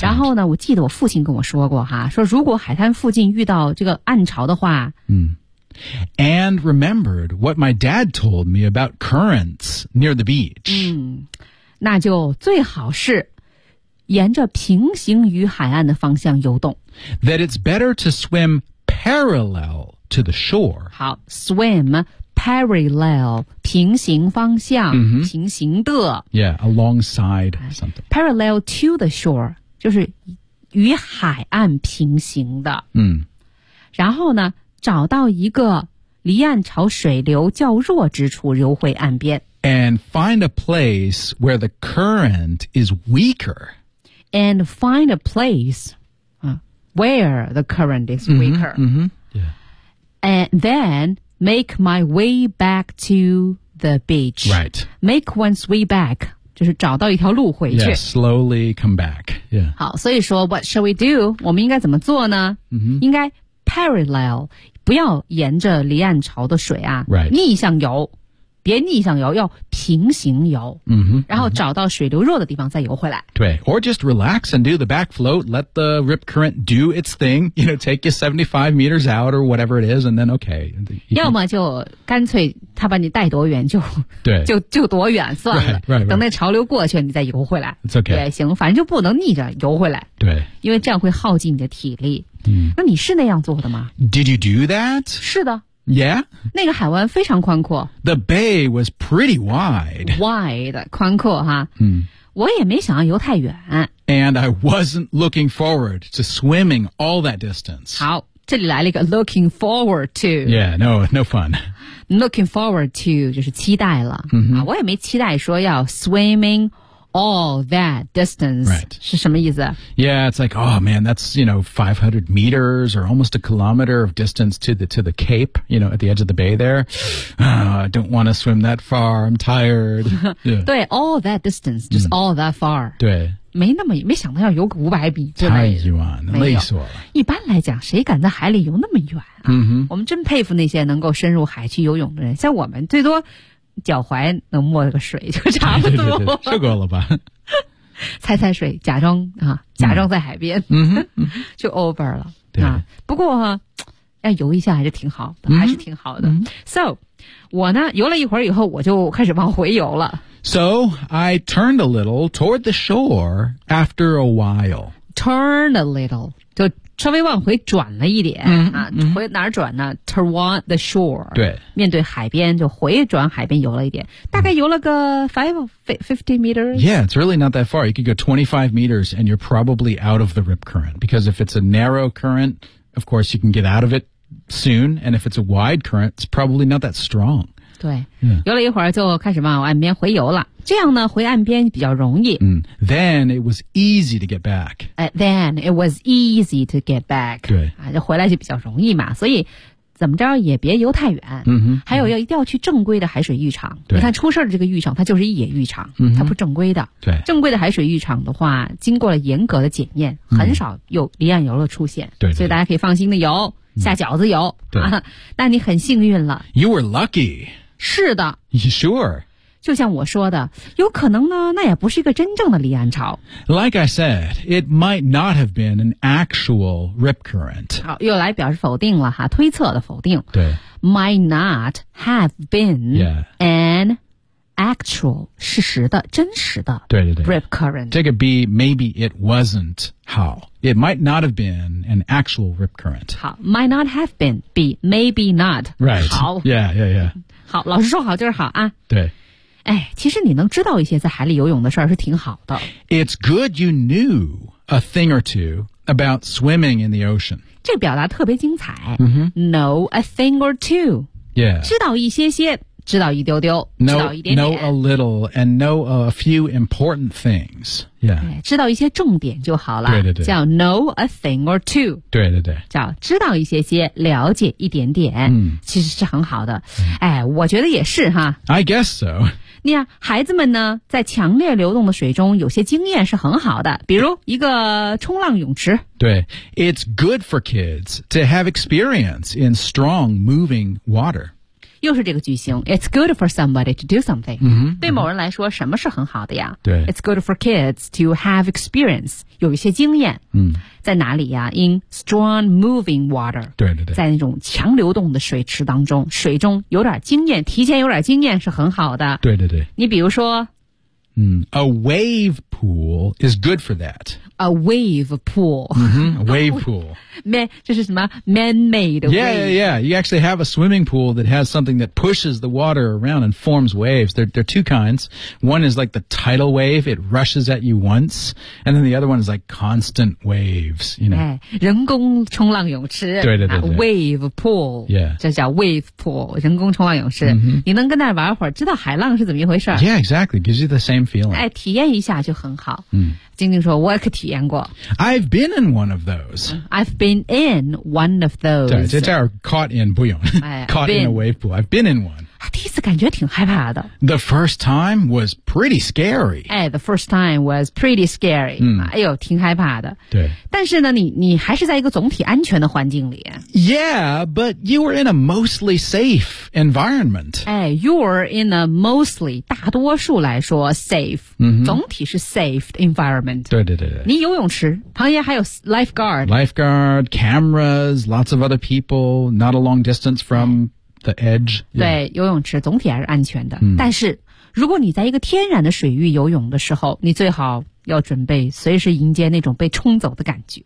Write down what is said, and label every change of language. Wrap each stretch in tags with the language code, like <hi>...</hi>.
<zh>然后呢我记得我父亲跟我说过哈说如果海滩附近遇到这个暗潮的话。</zh> <en>And remembered what my dad told me about currents near the beach.</en> <zh>那就最好是沿着平行于海岸的方向游动。</zh> <en>That it's better to swim parallel to the shore.</en> <zh>好 ,swim,Parallel, 平行方向、 mm-hmm. 平行的</zh> <en>Yeah, alongside something. Parallel to the shore,</en> <zh>就是与海岸平行的。然后呢找到一个离岸潮水流较弱之处游回岸边。</zh> <en>And find a place where the current is weaker. And find a place、where the current is weaker. Mm-hmm, mm-hmm. Yeah. And then... Make my way back to the beach. Right. Make one's way back.</en> <zh>就是找到一条路回去。</zh> <en>Yeah, slowly come back. Yeah.</en> <zh>好，所以说</zh> <en>what shall we do?</en> <zh>我们应该怎么做呢、 mm-hmm. 应该 parallel, 不要沿着离岸潮的水啊、</zh> <en>right.</en> <zh>逆向游。别逆向游要平行游、 mm-hmm, 然后找到水流弱的地方再游回来。</zh> <en>对 ,or just relax and do the back float, let the rip current do its thing, you know, take you 75 meters out or whatever it is, and then okay.</en> <zh>要么就干脆他把你带多远就对就多远算了</zh> <en>right, right, right.</en> <zh>等那潮流过去你再游回来。</zh> <en>It's okay.</en> <zh>也行反正就不能逆着游回来。对。因为这样会耗尽你的体力。嗯、那你是那样做的吗</zh> <en>?Did you do that?</en> <zh>是的。</zh> <en>Yeah?</en> <zh>那个海湾非常宽阔。</zh> <en>The bay was pretty wide.</en> <zh>Wide, 宽阔哈。嗯。我也没想要游太远。</zh> <en>And I wasn't looking forward to swimming all that distance.</en> <zh>好这里来了一个</zh> <en>looking forward to. Yeah, no, no fun. Looking forward to</en> <zh>就是期待了、 mm-hmm. 啊，我也没期待说要</zh> <en>swimming all that distance、 right.</en> <zh>是什么意思</zh> <en>Yeah, it's like, oh man, that's, you know, 500 meters or almost a kilometer of distance to the cape, you know, at the edge of the bay there. I don't want to swim that far, I'm tired.、 Yeah. 对 all that distance, just、mm. all that far.</en> <zh>对没那么没想到要游个500米对太远了累死我了一般来讲谁敢在海里游那么远、啊 mm-hmm. 我们真佩服那些能够深入海去游泳的人像我们最多脚踝能没个水就差不多受够了吧踩踩水假装啊，假装在海边、 mm-hmm. 就 over 了对、啊、不过、啊、要游一下还是挺好的、mm-hmm. 还是挺好的、mm-hmm. So 我呢游了一会儿以后我就开始往回游了</zh> <en>So, I turned a little toward the shore after a while. Turn a little,</en> <zh>就稍微往回转了一点、 mm-hmm. 啊、回哪儿转呢</zh> <en>Toward the shore.</en> <zh>对。面对海边就回转海边游了一点。大概游了个</zh> <en>50 meters? Yeah, it's really not that far. You could go 25 meters and you're probably out of the rip current. Because if it's a narrow current, of course you can get out of it soon. And if it's a wide current, it's probably not that strong.</en> <zh>对游了一会儿就开始往岸边回游了这样呢回岸边比较容易、</zh> <en>mm. Then it was easy to get back、 Then it was easy to get back</en> <zh>对、啊、就回来就比较容易嘛所以怎么着也别游太远、 mm-hmm. 还有要一定要去正规的海水浴场、 mm-hmm. 你看出事的这个浴场它就是野浴场、 mm-hmm. 它不正规的对正规的海水浴场的话经过了严格的检验、mm-hmm. 很少有离岸游乐出现对对对所以大家可以放心的游下饺子游、 mm-hmm. 啊、那你很幸运了</zh> <en>You were lucky</en> <zh>是的</zh> <en>Sure</en> <zh>就像我说的有可能呢那也不是一个真正的离岸潮</zh> <en>Like I said It might not have been an actual rip current</en> <zh>好又来表示否定了哈推测的否定对</zh> <en>Might not have been、 yeah. an actual</en> <zh>事实的真实的对对对</zh> <en>rip current 这个 B Maybe it wasn't how It might not have been an actual rip current 好 Might not have been B Maybe not Right</en> <zh>好</zh> <en>Yeah yeah yeah</en> <zh>好老师说好就是好啊对哎其实你能知道一些在海里游泳的事儿是挺好的</zh> <en>It's good you knew a thing or two about swimming in the ocean</en> <zh>这表达特别精彩、 mm-hmm.</zh> <en>Know a thing or two Yeah</en> <zh>知道一些些知道一丢丢</zh> <en>know,</en> <zh>知道一点点</zh> <en>Know a little and know a few important things Yeah</en> <zh>知道一些重点就好了对对对</zh> <en>叫 know a thing or two</en> <zh>对对对叫知道一些些了解一点点、嗯、其实是很好的、嗯、哎，我觉得也是哈</zh> <en>I guess so</en> <zh>你看孩子们呢在强烈流动的水中有些经验是很好的比如一个冲浪泳池</zh> <en>对 It's good for kids to have experience in strong moving water</en> <zh>又是这个句型</zh> <en>It's good for somebody to do something、 mm-hmm,</en> <zh>对某人来说、mm-hmm. 什么是很好的呀对</zh> <en>It's good for kids to have experience</en> <zh>有一些经验、嗯、在哪里呀</zh> <en>In strong moving water</en> <zh>对对对在那种强流动的水池当中水中有点经验提前有点经验是很好的对对对你比如说、</zh> <en>嗯、A wave pool is good for that A wave pool、 mm-hmm, A wave pool This is man-made yeah, wave. Yeah, yeah, yeah. You actually have a swimming pool that has something that pushes the water around and forms waves. There are two kinds. One is like the tidal wave. It rushes at you once. And then the other one is like constant waves, you know.</en> <zh>人工冲浪泳池。对对对对。</zh> <en>Wave pool. Yeah.</en> <zh>这叫 wave pool, 人工冲浪泳池。 Mm-hmm. 你能跟那玩会儿知道海浪是怎么一回事。</zh> <en>Yeah, exactly. Gives you the same feeling.</en> <zh>哎体验一下就很好。嗯晶晶说我可体验过</zh> <en>I've been in one of those I've been in one of those</en> <zh>对这叫</zh> <en>caught in</en> <zh>不用、哎、</zh> <en>caught been, in a wave pool I've been in one</en> <zh>第一次感觉挺害怕的</zh> <en>The first time was pretty scary 哎 The first time was pretty scary、嗯、</en> <zh>哎呦挺害怕的对但是呢你还是在一个总体安全的环境里</zh> <en>Yeah but you were in a mostly safe environment 哎 You're in a mostly</en> <zh>大多数来说</zh> <en>safe、嗯、</en> <zh>总体是</zh> <en>safe environment</en> <zh>对对对对你游泳池旁边还有 lifeguard</zh> <en>Lifeguard, cameras, lots of other people Not a long distance from the edge 对、yeah.</en> <zh>游泳池总体还是安全的、嗯、但是如果你在一个天然的水域游泳的时候你最好要准备随时迎接那种被冲走的感觉、</zh>